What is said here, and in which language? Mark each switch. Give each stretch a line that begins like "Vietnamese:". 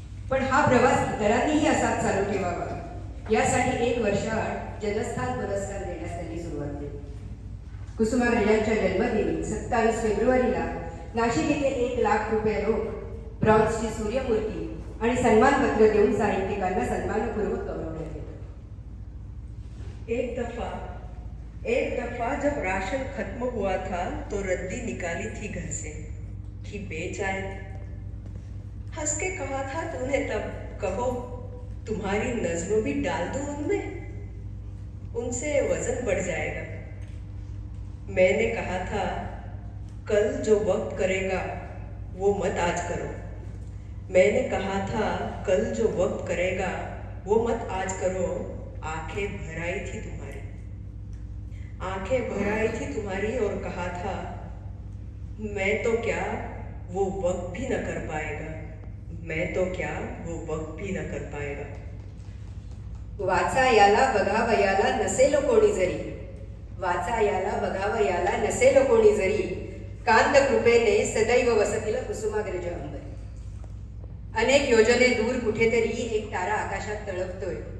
Marathi: पण हा प्रवास इतरांनीही असाच चालू ठेवावा यासाठी 1 वर्षाआड जनस्थान पुरस्कार देण्यास त्यांनी सुरुवात केली. कुसुमाग्रजांच्या जन्मदिनी 27 फेब्रुवारीला नाशिक येथे 1 लाख रुपये रोख, ब्रॉन्झची सूर्यमूर्ती आणि सन्मानपत्र देऊन साहित्यिकांना सन्मानपूर्वक गौरवण्यात येतं.
Hindi: एक दफा जब राशन खत्म हुआ था तो रद्दी निकाली थी घर से कि बेच आए थे. हंस के कहा था तूने तब, कहो तुम्हारी नज्म भी डाल दूं उनमें, उनसे वजन बढ़ जाएगा। मैंने कहा था कल जो वक्त करेगा वो मत आज करो। मैंने कहा था कल जो वक्त करेगा वो मत आज करो। आंखें भर आई थी तुम्हारी, आंखें भर आई थी तुम्हारी और कहा था मैं तो क्या वो वक्त भी न कर पाएगा, मैं तो क्या वो वक्त भी न कर पाएगा।
Marathi: वाचा याला बघावयाला नसेल कोणी जरी, वाचा याला बघावयाला नसेल कोणी जरी, कांत कृपेने सदैव वसतील कुसुमाग्रज अंबरी. अनेक योजने दूर कुठेतरी एक तारा आकाशात तळपतोय.